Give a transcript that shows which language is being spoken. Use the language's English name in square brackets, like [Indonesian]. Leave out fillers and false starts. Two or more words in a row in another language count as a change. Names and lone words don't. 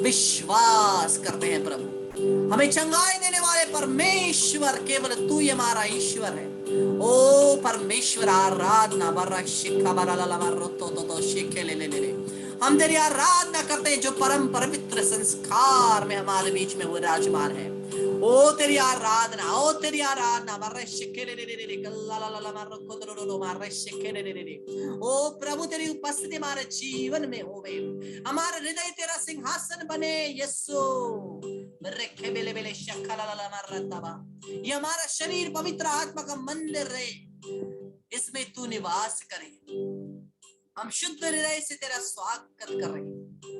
[Hindi] विश्वास करते हैं प्रभु, हमें चंगाई देने वाले परमेश्वर केवल तू ही हमारा ईश्वर है। ओ परमेश्वर, आराधना बर्रा शिखा बराला बर्रोतो तो शिखे ले। हम तेरी आराधना करते हैं जो परम पवित्र संस्कार में हमारे बीच में विराजमान है। ओ तेरी आराधना, ओ तेरी आराधना बर्रे शिखे ले कल्ला ला ला मारो कोदरो मारे शिखे ले। ओ प्रभु, तेरी उपस्थिति हमारे जीवन में होवे, हमारा हृदय तेरा सिंहासन बने। यीशु, रखे बेले बेले शखा ला ला मारतबा, ये हमारा शरीर पवित्र आत्मा का मंदिर रहे, इसमें तू निवास करे। हम शुद्ध हृदय से तेरा स्वागत कर रहे हैं।